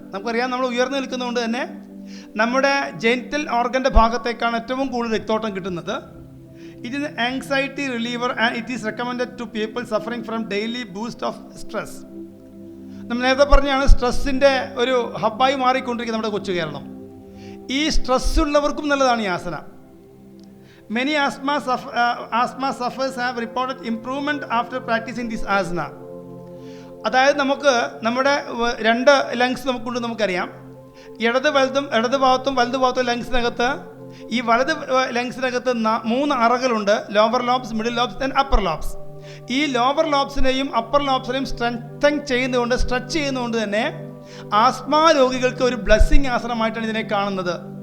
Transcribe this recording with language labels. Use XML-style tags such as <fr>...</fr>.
<ml>നമുക്കറിയാം, നമ്മൾ ഉയർന്നു നിൽക്കുന്നതുകൊണ്ട് തന്നെ നമ്മുടെ ജെനിറ്റൽ ഓർഗൻ്റെ ഭാഗത്തേക്കാണ് ഏറ്റവും കൂടുതൽ രക്തോട്ടം കിട്ടുന്നത്.</ml> <en>It is anxiety reliever and it is recommended to people suffering from daily boost of stress.</en> <ml>നമ്മൾ നേരത്തെ പറഞ്ഞാണ് സ്ട്രെസ്സിൻ്റെ ഒരു ഹബ്ബായി മാറിക്കൊണ്ടിരിക്കുന്നത് നമ്മുടെ കൊച്ചു കേരളം. ഈ സ്ട്രെസ് ഉള്ളവർക്കും നല്ലതാണ് ഈ ആസന.</ml> <en>Many asthma sufferers have reported improvement after practicing this asana.</en> <ml>അതായത് നമുക്ക് നമ്മുടെ 2 ലങ്സ് നമുക്കുണ്ട്, നമുക്കറിയാം. ഇടത് ഭാഗത്തും വലത് ഭാഗത്തും ലങ്സിനകത്ത്, ഈ വലത് ലങ്സിനകത്ത് 3 അറകളുണ്ട്: lower lobes, middle lobes and upper lobes. ഈ ലോവർ ലോബ്സിനെയും അപ്പർ ലോബ്സിനെയും സ്ട്രെച്ച് ചെയ്യുന്നതുകൊണ്ട് തന്നെ ആസ്മ രോഗികൾക്ക് ഒരു ബ്ലെസ്സിങ് ആസനമായിട്ടാണ് ഇതിനെ കാണുന്നത്.</ml>